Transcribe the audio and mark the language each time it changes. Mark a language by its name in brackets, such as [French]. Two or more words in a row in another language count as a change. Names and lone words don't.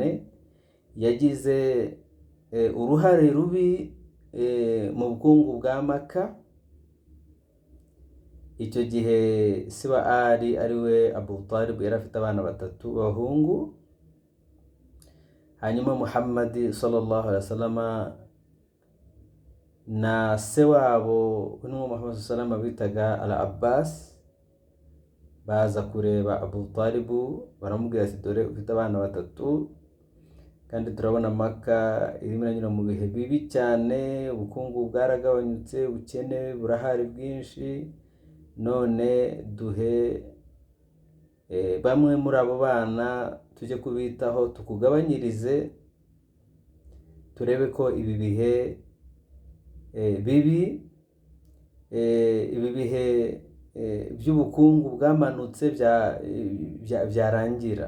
[Kinyarwanda] Yagize uruhare rubi mu bukungu bwa Maka. Icyo gihe se wa Ali ari we Abu Talib yari afite abana 3 b'abahungu. Hanyuma Muhammad [Arabic] صلى الله عليه وسلم [Kinyarwanda] na se wabo n'uwo Muhammad [Arabic] صلى الله عليه وسلم [Kinyarwanda] bitaga Al-Abbas baza kureba Abu Talib, baramubwira ati dore ufite abana 3 kandi turabona Maka irimo iranyura mu bihe bibi cyane, ubukungu bwaragabanyutse, ubukene burahari bwinshi, none duhe bamwe muri abo bana tujye kubitaho, tukugabanyirize, turebe ko ibi bihe bibi, ibi bihe by'ubukungu bwamanutse byarangira.